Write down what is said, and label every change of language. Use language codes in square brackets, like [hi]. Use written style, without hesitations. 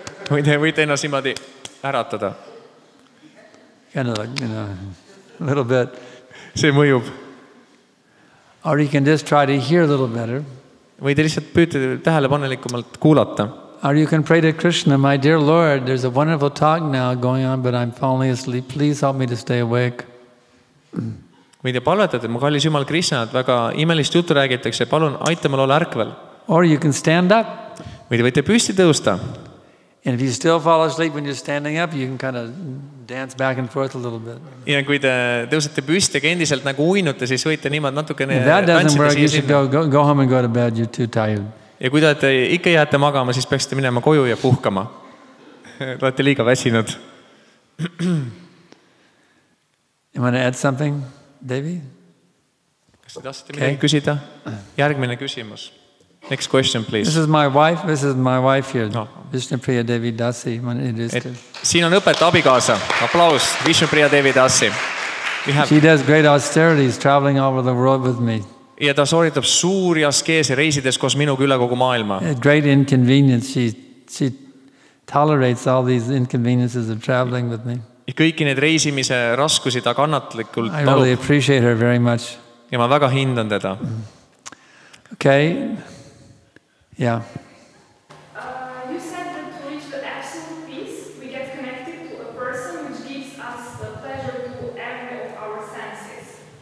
[et] Võite ennast niimoodi äratada. [en] Kind of like, a little bit. [et] See mõjub. [en] Or you can just try to hear a little better. [et] Võite lihtsalt püüda tähelepanelikumalt kuulata. [en] Or you can pray to Krishna, my dear Lord, there's a wonderful talk now going on, but I'm falling asleep. Please help me to stay awake. [et] Võite palvetada, mu kallis Jumal Krishna, et väga imelist juttu räägitakse, palun aita mul olla ärkvel. [en] Or you can stand up. [et] või te võite püsti tõusta. [en] And if you still fall asleep when you're standing up, you can kind of dance back and forth a little bit. [et] Ja kui te tõusete püsti, aga endiselt nagu uinute, siis võite niimoodi natukene [en] If that doesn't [et] tantsida [en] work, you [et] siia [en] should [et] sinna. [en] go home and go to bed. You're too tired. [et] Ja kui te ikka jääte magama, siis peaksite minema koju ja puhkama. Te olete liiga väsinud. [en] You want to add something, Davey? [et] Kas te tahtsite midagi küsida? Järgmine küsimus. [en] Next question, please. This is my wife. This is my wife here, No. Vishnupriya Devi Dasi. [et] Siin on õpetaja abikaasa. Aplaus. Vishnupriya Devi Dasi. [en] She does great austerities, traveling all over the world with me. [et] Ja ta sooritab suuri askeese reisides koos minuga üle kogu maailma. [en] At great inconvenience, she tolerates all these inconveniences of traveling with me. [et] Ja kõiki need reisimise raskusi ta kannatlikult [en] I really [et] talub. [en] appreciate her very much. [et] Ja ma väga hindan teda. [en] Okay. Yeah. You said that to reach the absolute peace, we get connected to a person which gives us the pleasure to every of our senses.